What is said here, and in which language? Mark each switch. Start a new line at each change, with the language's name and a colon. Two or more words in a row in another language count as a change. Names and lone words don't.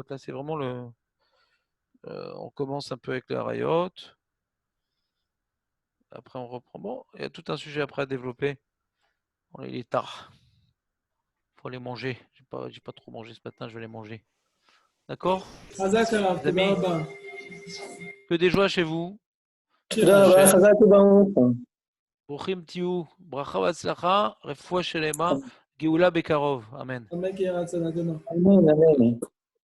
French: Là c'est vraiment on commence un peu avec le Harayot. après, on reprend. Bon, il y a tout un sujet après à développer. Bon, il est tard. Il faut aller manger. J'ai pas trop mangé ce matin, je vais aller manger. D'accord?
Hebrew: חזק ערב,
French: Les amis.
Hebrew: תודה רבה.
French: Que des joies chez vous.
Hebrew: תודה רבה, חזק וברוך. ברוכים תהיו. ברכה והצלחה. רפואה שלמה. גאולה בקרוב. אמן. אמן כן יהי רצון אדונו. אמן, אמן.